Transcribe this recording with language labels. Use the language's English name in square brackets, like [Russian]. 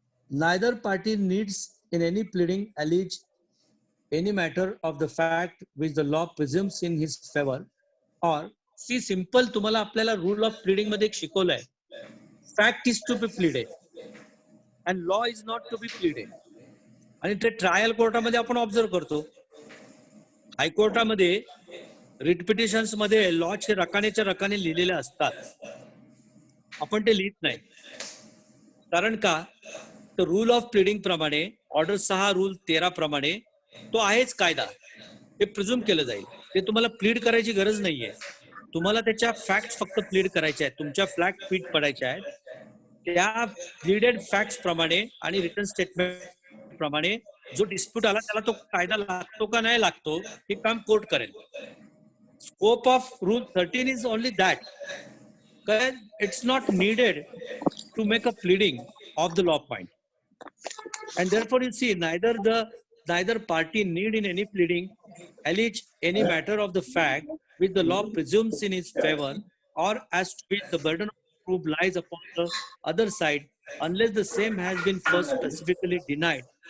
[English] Neither party needs in any pleading allege any matter of the fact which the law presumes in his favor, or see simple [Marathi] तुम्हाला आपल्याला rule of pleading मध्ये एक शिकवलंय. [English] Fact is to be pleaded and law is not to be pleaded. [Marathi] आणि ते trial कोर्टामध्ये आपण observe करतो. हायकोर्टामध्ये writ petitions मध्ये लॉचे रकानेच्या रकाने लिहिलेले असतात, आपण ते लिहित नाही. कारण का? तर रूल ऑफ प्लीडिंग प्रमाणे ऑर्डर 6 रूल 13 प्रमाणे तो आहेच कायदा, ते प्रिझ्युम केलं जाईल. ते तुम्हाला प्लीड करायची गरज नाहीये. तुम्हाला त्याच्या फॅक्ट्स फक्त प्लीड करायच्या आहेत, तुमच्या फ्लॅट फीट पडायच्या आहेत. त्या प्लीडेड फॅक्ट्स प्रमाणे आणि रिटर्न स्टेटमेंट प्रमाणे जो डिस्प्यूट आला त्याला तो कायदा लागतो का नाही लागतो हे काम कोर्ट करेल. [English] Scope of rule 13 is only that. It's not needed to make a pleading of the law point, and therefore you see neither party need in any pleading allege any matter of the fact which the law presumes in his favor, or as to which the burden of proof lies upon the other side, unless the same has been first specifically denied.